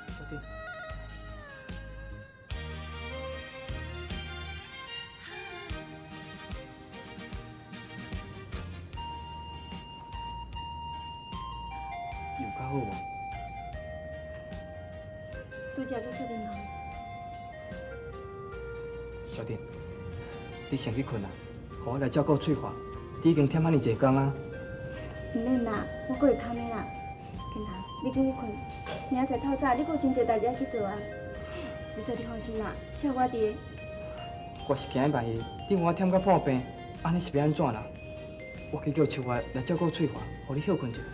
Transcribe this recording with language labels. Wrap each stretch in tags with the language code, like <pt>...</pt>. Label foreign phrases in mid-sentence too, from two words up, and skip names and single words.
<nan>弟。有较好无？拄则才出面后。小弟，你先去困啊，互我来照顾翠花。你已经忝遐尼济工啊。唔免啦，我阁会看的啦。健堂，你紧去困，明仔载透早你阁有真侪代志要去做啊。你做你放心啦，只有我伫。我是惊万一，等我忝到破病，安尼是要安怎啦？我去叫秋花来照顾翠花，互你休困一下。</nan>